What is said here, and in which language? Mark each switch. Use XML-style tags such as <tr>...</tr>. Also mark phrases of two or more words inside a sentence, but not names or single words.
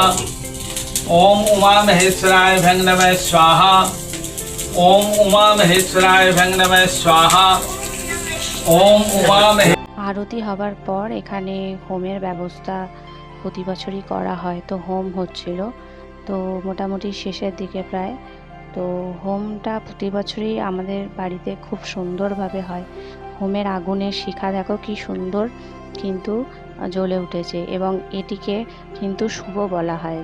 <sa>ओम उमा महेश्वराय भंग नमः स्वाहा। ओम उमा महेश्वराय भंग नमः स्वाहा। ओम उमा</sa> <bn>আরতি হবার পর এখানে হোমের ব্যবস্থা প্রতি বছরই করা হয়। তো হোম হচ্ছিল, তো মোটামুটি শেষের দিকে প্রায়। তো হোমটা প্রতি বছরই আমাদের বাড়িতে খুব সুন্দরভাবে হয়। হোমের আগুনের শিখা দেখো কি সুন্দর কিন্তু জ্বলে উঠেছে, এবং এটিকে কিন্তু শুভ বলা হয়।</bn>